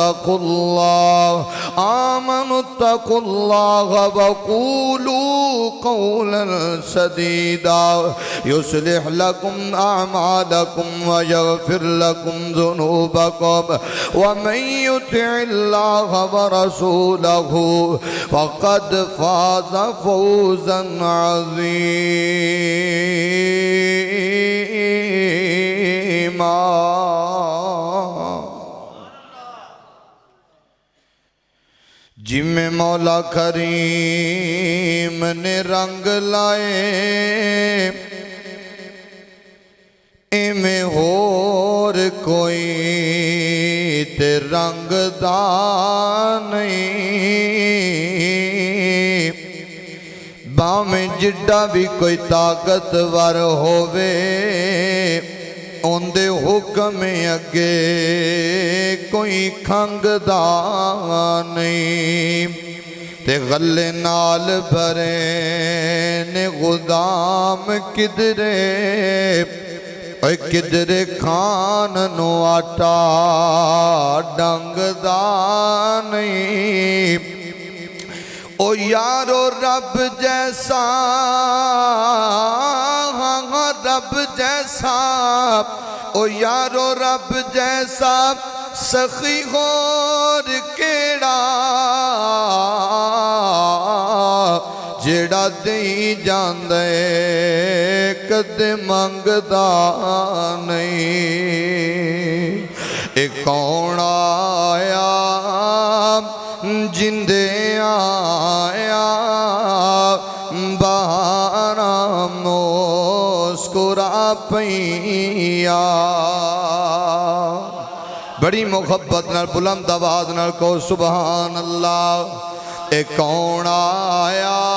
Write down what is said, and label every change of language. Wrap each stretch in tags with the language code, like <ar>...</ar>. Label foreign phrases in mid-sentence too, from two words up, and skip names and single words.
<ar>اتقوا الله وقولوا قولا سديدا يصلح لكم أعمالكم ويغفر لكم ذنوبكم ومن يطع الله ورسوله فقد فاز فوزا</ar> <pa>عظيما جن میں مولا کریم نے رنگ لائے ایمیں ہور کوئی تے رنگ دا نہیں باویں جڈا بھی کوئی طاقتور ہووے اندے حکم اگے کوئی کھنگ دا نہیں تے غلے نال بھرے نے غدام کدرے اے کدرے کھان نو آٹا ڈنگ دا نہیں او یارو رب جیسا رب جیسا او یارو رب جیسا سخی غور کیڑا جیڑا دئی جاندے کدے منگدا نہیں اے کون آیا جندے آیا بہارا مسکرا پیا بڑی محبت نال بلند آواز نال کو</pa> <ar>سبحان اللہ</ar> <pa>اے کون آیا</pa>